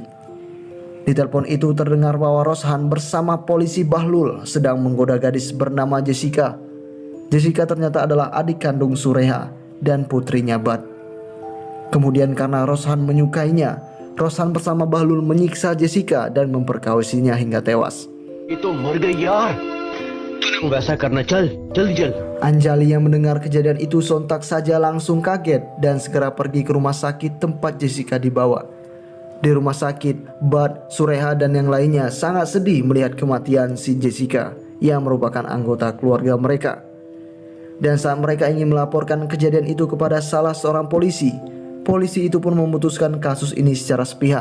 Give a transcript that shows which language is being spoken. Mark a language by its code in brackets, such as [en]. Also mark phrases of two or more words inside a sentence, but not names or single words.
[id] Di telepon itu terdengar bahwa Roshan bersama polisi Bahlul sedang menggoda gadis bernama Jessica. Jessica ternyata adalah adik kandung Sureha dan putrinya Bad. Kemudian karena Roshan menyukainya, Roshan bersama Bahlul menyiksa Jessica dan memperkawasinya hingga tewas. [hi] Itu मर गई यार. तूने वैसा करना चल जल्दी. [id] Anjali yang mendengar kejadian itu sontak saja langsung kaget dan segera pergi ke rumah sakit tempat Jessica dibawa. Di rumah sakit, Bad, Sureha dan yang lainnya sangat sedih melihat kematian si Jessica yang merupakan anggota keluarga mereka. Dan saat mereka ingin melaporkan kejadian itu kepada salah seorang polisi, polisi itu pun memutuskan kasus ini secara sepihak.